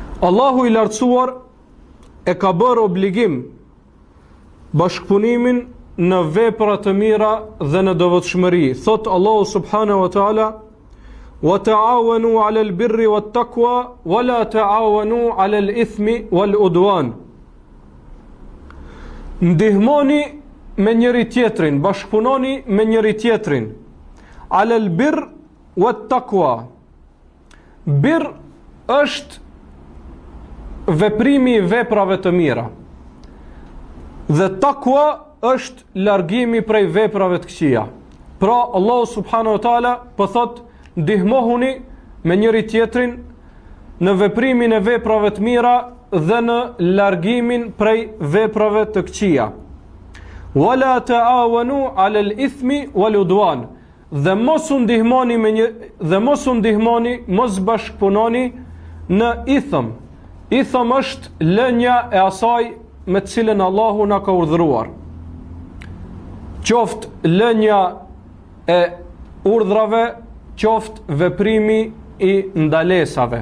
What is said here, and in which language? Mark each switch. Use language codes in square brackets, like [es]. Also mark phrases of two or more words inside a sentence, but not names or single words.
[sq] Allahu i lartësuar e ka bërë obligim bashkëpunimin në vepra të mira dhe në devotshmëri. [ar] Thot Allahu سبحانه وتعالى: "وتعاونوا على البر والتقوى ولا تعاونوا على الإثم والعدوان." [sq] Ndihmoni me njëri tjetrin, bashkëpunoni me njëri tjetrin. [ar] على البر والتقوى. [sq] Bir është veprimi i veprave të mira. Dhe takwa është largimi prej veprave të këqija. Pra Allahu [ar] سبحانه وتعالى [sq] po thot: ndihmohuni me njëri tjetrin në veprimin e veprave të mira dhe në largimin prej veprave të këqija. [ar] ولا تعاونوا على الإثم والعدوان. [sq] Dhe mos u ndihmoni, mos bashkëpunoni në ithëm. Ithëm është lënja e asaj me të cilën Allahu na ka urdhëruar. Qoftë lënja e urdhrave, qoftë veprimi i ndalesave.